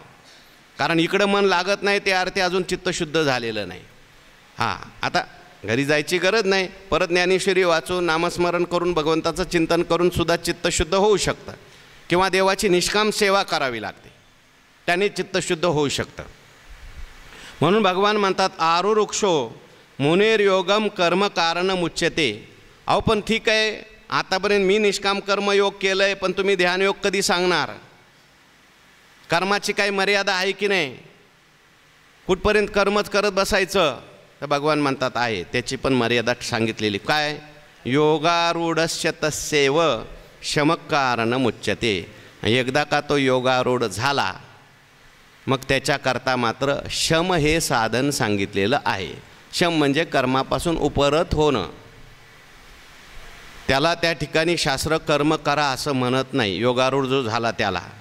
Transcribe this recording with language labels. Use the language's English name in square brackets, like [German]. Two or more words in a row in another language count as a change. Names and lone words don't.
[Marathi] कारण इकडं मन लागत नाही ते अर्थी अजून चित्तशुद्ध झालेलं नाही. हां, आता घरी जायची गरज नाही, परत ज्ञानेश्वरी वाचून नामस्मरण करून भगवंताचं चिंतन करून सुद्धा चित्तशुद्ध होऊ शकतं. किंवा देवाची निष्काम सेवा करावी लागते, त्याने चित्तशुद्ध होऊ शकतं. म्हणून भगवान म्हणतात [Sanskrit] आरुरुक्षो मुनेर योगम कर्म कारण मुच्यते. [Marathi] अहो पण ठीक आहे, आतापर्यंत मी निष्काम कर्मयोग केलं आहे, पण तुम्ही ध्यानयोग कधी सांगणार? कर्माची काही मर्यादा आहे की नाही? कुठपर्यंत कर्मच करत बसायचं? तर भगवान म्हणतात आहे, त्याची पण मर्यादा सांगितलेली. काय? [Sanskrit] योगारूढस्य तस्यैव शमकारण मुच्यते. [Marathi] एकदा का तो योगारूढ झाला मग त्याच्याकरता मात्र शम हे साधन सांगितलेलं आहे. शम म्हणजे कर्मापासून उपरत होणं. त्याला त्या ठिकाणी शास्त्र कर्म करा असं म्हणत नाही, योगारूढ जो झाला त्याला.